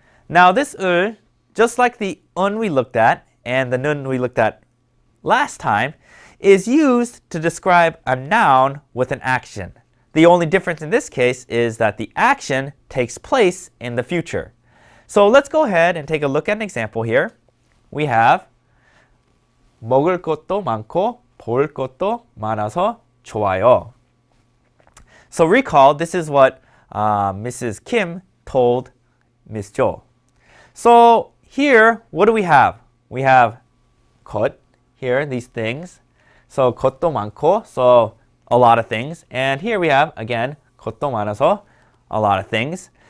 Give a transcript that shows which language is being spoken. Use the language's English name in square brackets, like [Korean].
[English] Now this 을, just like the we looked at and the nun we looked at last time, is used to describe a noun with an action. The only difference in this case is that the action takes place in the future. So let's go ahead and take a look at an example here. We have [Korean] 먹을 것도 많고 볼 것도 많아서 좋아요. [English] So recall, this is what Mrs. Kim told Miss Jo. So here, what do we have? We have 것, here, these things. So 것도 많고, so a lot of things. And here we have, again, [Korean] 것도 많아서, [English] a lot of things.